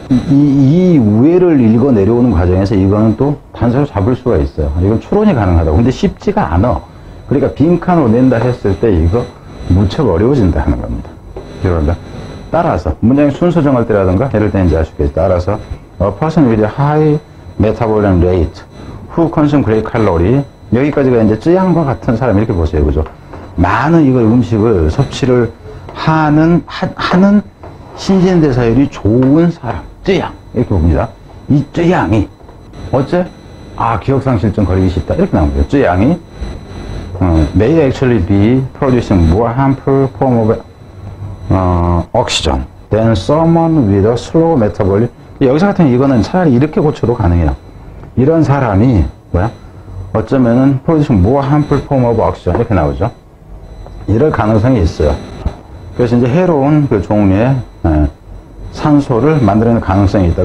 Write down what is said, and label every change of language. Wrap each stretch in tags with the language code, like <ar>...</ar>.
<ko>이 우회를 읽어 내려오는 과정에서 이거는 또 단서를 잡을 수가 있어요. 이건 추론이 가능하다고. 근데 쉽지가 않아. 그러니까 빈칸으로 낸다 했을 때 이거 무척 어려워진다 하는 겁니다. 그러니까 따라서 문장의 순서 정할 때라든가 예를 들면 이제 아시겠죠.</ko> <en>따라서 a person with a high metabolism rate who consume great calorie</en> <ko>여기까지가 이제 쯔양과 같은 사람 이렇게 보세요. 그죠? 많은 이거 음식을 섭취를 하는 신진대사율이 좋은 사람, 쯔양 이렇게 봅니다. 이 쯔양이 어째? 기억상실증 걸리기 쉽다 이렇게 나옵니다.</ko> <en>쯔양이 may actually be producing more harmful form of oxygen than someone with a slow metabolism.</en> <ko>여기서 같은 이거는 차라리 이렇게 고쳐도 가능해요. 이런 사람이 어쩌면은</ko> <en>producing more harmful form of oxygen</en> <ko>이렇게 나오죠. 이럴 가능성이 있어요. 그래서 이제 해로운 그 종류의 산소를 만들어내는 가능성이 있다.</ko>